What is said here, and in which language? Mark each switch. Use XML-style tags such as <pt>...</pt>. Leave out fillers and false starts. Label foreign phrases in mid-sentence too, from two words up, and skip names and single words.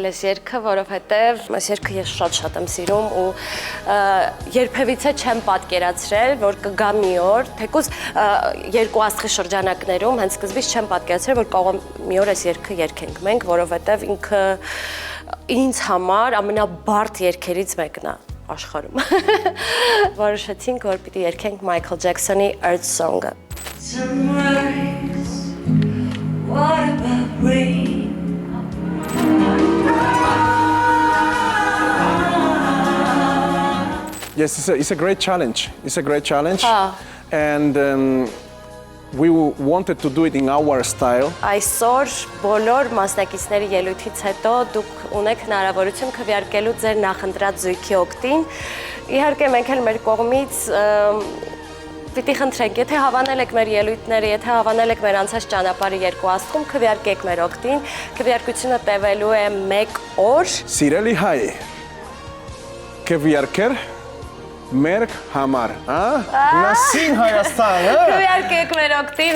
<hy>այս երգը, որովհետև այս երգը ես շատ եմ սիրում ու երբևիցե չեմ պատկերացրել, որ կգա մի օր, թեկուզ 2 աստղի շրջանակներում հենց սկզբից չեմ պատկերացրել, որ կարող մի օր այս երգը երգենք մենք, որովհետև ինքը ինձ համար ամենաբարդ երգերից մեկն է աշխարհում։ Որոշեցինք, որ պիտի երգենք Michael Jackson-ի Earth Song-ը։</hy> <en>Sunrise, what about rain? Yes, it's a great challenge. It's a great challenge. And we wanted to do it in our style.</en> <hy>Այսօր բոլոր մասնակիցների ելույթից հետո դուք ունեք հնարավորություն քվեարկելու ձեր նախընտրած զույգի օգտին։ Իհարկե մենք էլ մեր կողմից պիտի խնդրենք, եթե հավանել եք մեր ելույթները, եթե հավանել եք մեր անցած ճանապարհի 2 աստղում, քվեարկեք մեր օգտին։ Քվեարկությունը տևելու է 1 օր։ Սիրելի հայ, քվեարկեր մեր համար, Նասին Հայաստան, Քվեարկեք մեր օգտին։</hy>